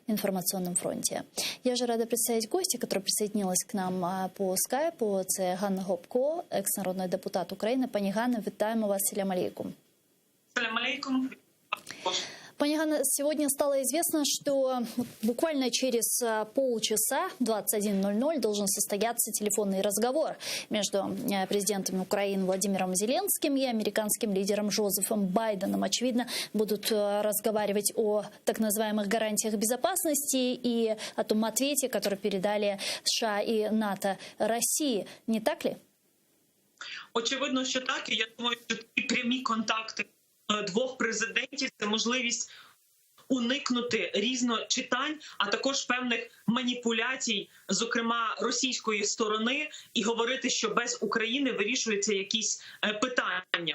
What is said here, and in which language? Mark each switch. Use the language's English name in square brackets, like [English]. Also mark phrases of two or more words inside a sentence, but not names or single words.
[Russian] информационном фронте. Я же рада представить гостя, которая присоединилась к нам по скайпу. [Ukrainian] Це Ганна Гопко, екс-народний депутат України. Пані Ганна, вітаємо вас. [Arabic] سلام عليكم. سلام عليكم. [Ukrainian] Пані Ганна, [Russian] сегодня стало известно, что буквально через полчаса, 21:00, должен состояться телефонный разговор между президентом Украины Владимиром Зеленским и американским лидером Джозефом Байденом. Очевидно, будут разговаривать о так называемых гарантиях безопасности и о том ответе, который передали США и НАТО России. Не так ли? [Ukrainian] Очевидно, що так. І я думаю, що ті прямі контакти двох президентів – це можливість уникнути різночитань, а також певних маніпуляцій, зокрема російської сторони, і говорити, що без України вирішуються якісь питання.